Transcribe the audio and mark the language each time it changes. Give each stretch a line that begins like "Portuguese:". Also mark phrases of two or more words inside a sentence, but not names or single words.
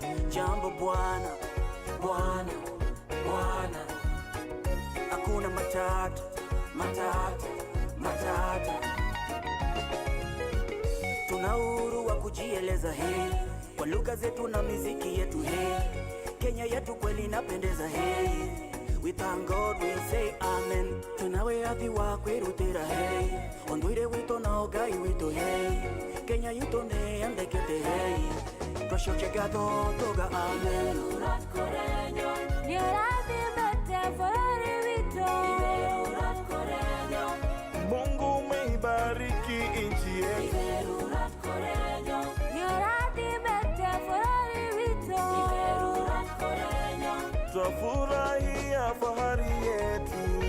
Swahili: Jambo Bwana, Bwana, Bwana, hakuna matata, matata, matata. Tuna uhuru wa kujieleza he, kwa lugha zetu na miziki yetu he. Kenya yetu kweli inapendeza he.
English: We thank God, we say amen.
Luo (Kenya and Tanzania): Tunawe athi wa kwirutira hey. Ondwire wito na ogai wito hey.
Kalenjin: Kenya yuto ne andekete hey.
Kikuyu: Twashoche gatho toga amen.
Swahili: Mungu umeibariki nchi yetu. Twafurahia fahari yetu.